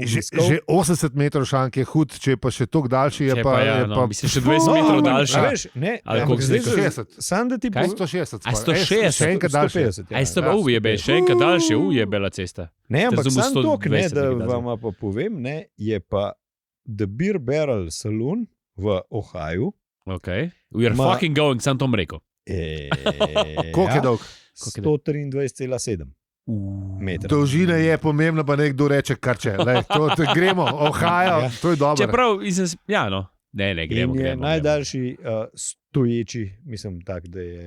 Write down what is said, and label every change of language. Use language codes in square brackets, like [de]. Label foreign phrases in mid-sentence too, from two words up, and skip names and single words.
[sl] že 80 metrov šank je hud, če pa še toliko daljši je pa... Mislim, še 20 metrov daljši. Veš, ne, ampak zdaj 160. Sam da ti... 160. 160. Še enkrat daljši. Še enkrat daljši, je bela cesta. Ne, ampak sam tok, ne, da vam pa povem, ne, je pa The Beer Barrel Saloon v Ohio. [en] Okay. We are fucking going, [sl] sem tom rekel. Koliko je dolg? 123,7 metra. Dolžina je pomembna, pa nekdo reče, kar če. Gremo, Ohio, to je dobro. Čeprav, no. Ne, gremo. In je najdaljši stoječi, mislim tak, da je...